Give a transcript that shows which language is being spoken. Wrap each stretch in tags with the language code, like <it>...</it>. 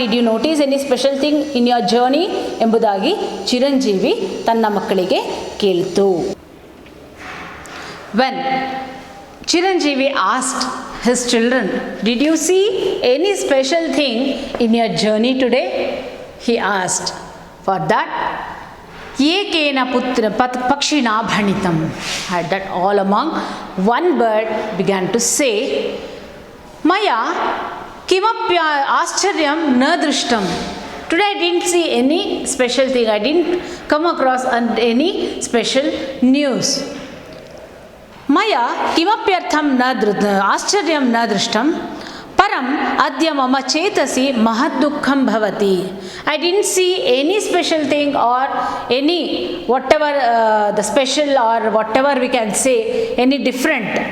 <en>did you notice any special thing in your journey</en> <kn>ಎಂಬುದಾಗಿ ಚಿರಂಜೀವಿ ತನ್ನ ಮಕ್ಕಳಿಗೆ ಕೇಳ್ತು.</kn> <en>When Chiranjeevi asked his children, did you see any special thing in your journey today? He asked. For that,</en> <sa>ekena putra pakshina bhanitam.</sa> <en>At that, all among one bird began to say,</en> <sa>Maya kimapya ascharya na drishtam.</sa> <en>Today I didn't see any special thing. I didn't come across any special news.</en> <sa>ಮಯಾ ಕಿಮಪ್ಯರ್ಥಂ ಆಶ್ಚರ್ಯಂ ನ ದೃಷ್ಟಂ ಪರಂ ಅದ್ಯ ಮಮ ಚೇತಸಿ ಮಹದ್ ದುಃಖಂ ಭವತಿ.</sa> <en>I didn't see any special thing or any whatever the special or whatever we can say any different.</en>